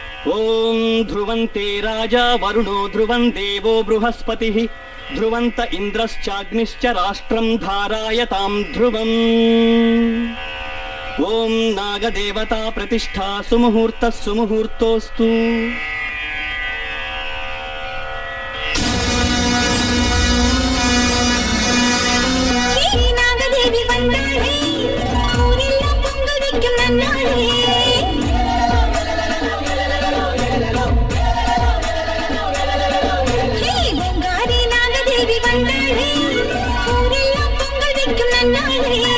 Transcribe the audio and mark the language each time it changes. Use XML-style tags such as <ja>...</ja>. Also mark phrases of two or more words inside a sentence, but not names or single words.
<sa>ఓం ధ్రువంతే రాజా వరుణో ధ్రువం దేవో బృహస్పతిః ధ్రువంత ఇంద్రశ్చాగ్నిశ్చ రాష్ట్రం ధారాయతాం ధ్రువం. ఓం నాగదేవతా ప్రతిష్ఠా సుముహూర్తః సుముహూర్తోస్తు.</sa> <ta>நாகதேவி வந்தாளே, ஊரெல்லாம் பொங்கல் வைக்கும் நன்னாளே. பொங்காரி நாகதேவி வந்தாளே, ஊரெல்லாம் பொங்கல் வைக்கும் நன்னாளே.</ta>